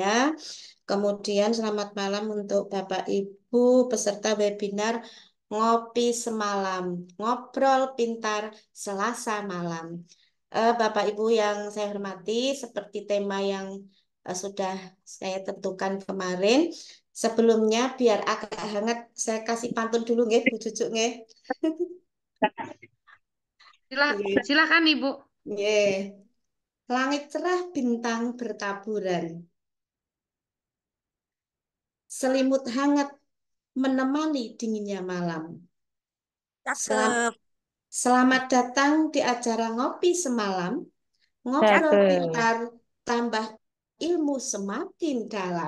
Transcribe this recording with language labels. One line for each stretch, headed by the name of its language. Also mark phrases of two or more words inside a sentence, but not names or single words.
Indonesian: Kemudian selamat malam untuk Bapak Ibu peserta webinar Ngopi Semalam, Ngobrol Pintar Selasa Malam. Bapak Ibu yang saya hormati, seperti tema yang sudah saya tentukan kemarin, sebelumnya biar agak hangat, saya kasih pantun dulu nggih, Bu Cucu nggih. Silakan Ibu. Nggih. Langit cerah bintang bertaburan. Selimut hangat menemani dinginnya malam. Selamat datang di acara ngopi semalam. Ngobrol pintar, tambah ilmu semakin dalam.